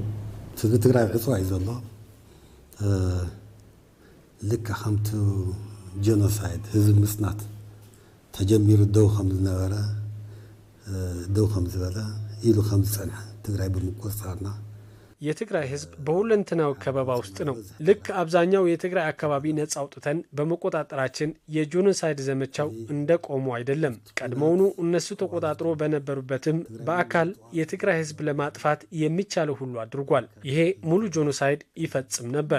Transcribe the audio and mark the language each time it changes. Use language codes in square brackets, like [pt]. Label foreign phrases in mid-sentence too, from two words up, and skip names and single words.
[ti] ትግራይ ዕፅዋ እዩ ዘሎ ልክ ከምቲ ጀኖሳይድ ህዝቢ ምጽናት ተጀሚሩ ደው ከም ዝነበረ ደው ከም ዝበለ ኢሉ ከም ዝጸንሐ ትግራይ ብምቆጻርና [am] የትግራይ ህዝብ በሁለንተናው ከበባ ውስጥ ነው። ልክ አብዛኛው የትግራይ አካባቢ ነጻ አውጥተን በመቆጣጠራችን የጄኖሳይድ ዘመቻው እንደቆሙ አይደለም። ቀድሞውኑ እነሱ ተቆጣጥሮ በነበሩበትም በአካል የትግራይ ህዝብ ለማጥፋት የሚቻለው ሁሉ አድርጓል። ይሄ ሙሉ ጄኖሳይድ ይፈጽም ነበር።